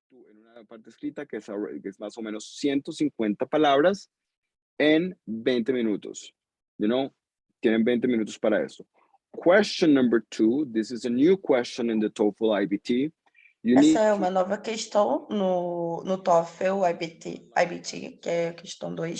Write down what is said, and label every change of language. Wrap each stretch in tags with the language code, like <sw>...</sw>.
<es>En una parte escrita que es más o menos 150 palabras en 20 minutos. You know, tienen 20 minutos para eso.</es> <en>Question number 2, this is a new question in the TOEFL IBT.</en> <pt>Essa é uma nova questão no TOEFL IBT, que é a questão 2.</pt>